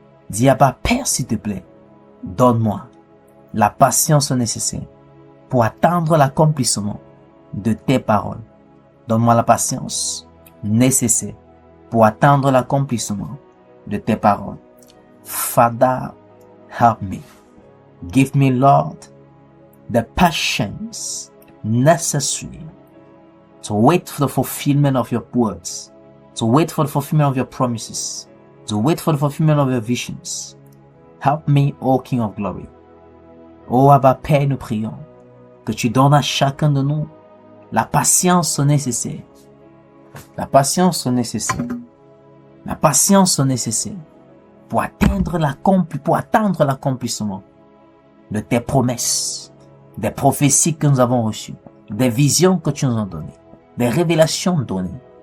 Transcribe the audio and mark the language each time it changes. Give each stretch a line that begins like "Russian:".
French: Dis, Abba Père, s'il te plaît, donne-moi la patience nécessaire pour attendre l'accomplissement de tes paroles. Donne-moi la patience nécessaire pour attendre l'accomplissement de tes paroles.
English: Father, help me. Give me, Lord, the patience necessary to wait for the fulfillment of your words, to wait for the fulfillment of your promises, to wait for the fulfillment of your visions. Help me, O King of Glory.
French: O Abba Père, nous prions que tu donnes à chacun de nous la patience nécessaire. La patience nécessaire. La patience nécessaire pour attendre l'accomplissement de tes promesses, des prophéties que nous avons reçues, des visions que tu nous as données, des révélations données.